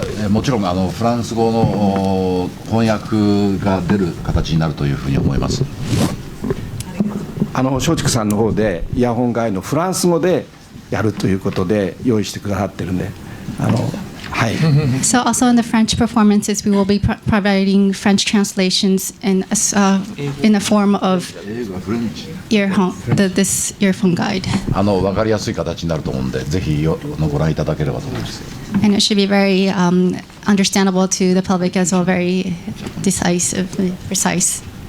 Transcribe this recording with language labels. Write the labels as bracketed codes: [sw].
[ja] もちろんフランス語の翻訳が出る形になるというふうに思います。松竹さんの方でイヤホンガイドのフランス語でやるということで用意してくださってるんで、はい。 [en] So also in the French performances, we will be providing French translations in the form of this earphone guide. [ja] 分かりやすい形になると思うんで、ぜひご覧いただければと思います。 [en] And it should be very understandable to the public as well, very decisive, precise.